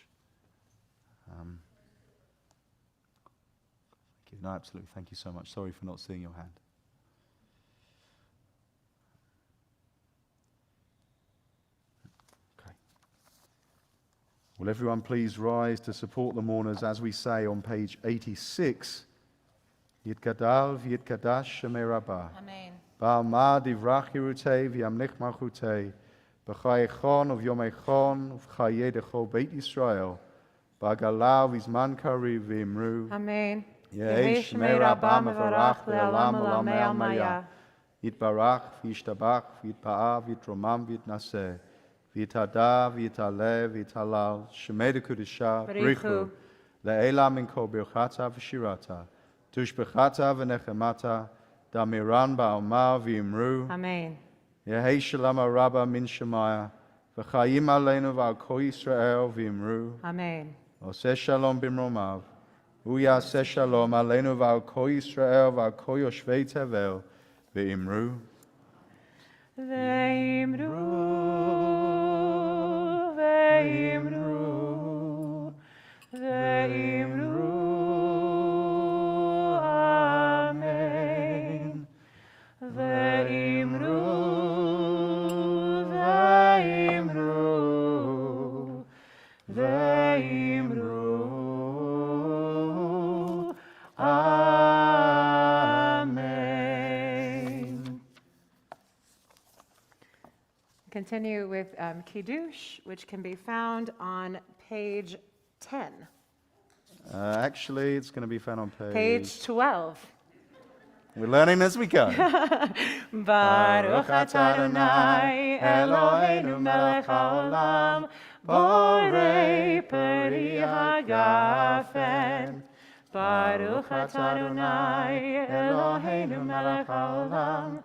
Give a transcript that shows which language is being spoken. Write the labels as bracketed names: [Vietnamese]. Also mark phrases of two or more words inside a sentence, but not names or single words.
[English] Thank you. No, absolutely. Thank you so much. Sorry for not seeing your hand. Okay. Will everyone please rise to support the mourners as we say on page 86, [Aramaic] יתגדל ויתקדש שמיה רבא. Amen. בעלמא די ברא כרעותיה וימליך מלכותיה. בחייכון וביומיכון ובחיי דכל בית ישראל. בעגלא ובזמן קריב ואמרו. Amen. יהא שמיה רבא מברך לעלם ולעלמי עלמיא. יתברך וישתבח ויתפאר ויתרומם ויתנשא. ויתהדר ויתעלה ויתהלל. שמיה דקודשא בריך הוא. לעלא מן כל ברכתא ושירתא. תשבחתא ונחמתא. דאמירן בעלמא ואמרו. Amen. יהא שלמא רבא מן שמיא. וחיים עלינו ועל כל ישראל ואמרו. Amen. [Hebrew] עושה שלום במרומיו. הוא יעשה שלום עלינו ועל כל ישראל ועל כל יושבי תבל ואמרו. ואמרו, ואמרו, ואמרו. Amen. ואמרו, ואמרו, ואמרו. Amen. [English] Continue with Kiddush, which can be found on page 10. Actually, it's going to be found on Page 12. We're learning as we go. [Hebrew] ברוך אתה אדוני אלוהינו מלך העולם בורא פרי הגפן. ברוך אתה אדוני אלוהינו מלך העולם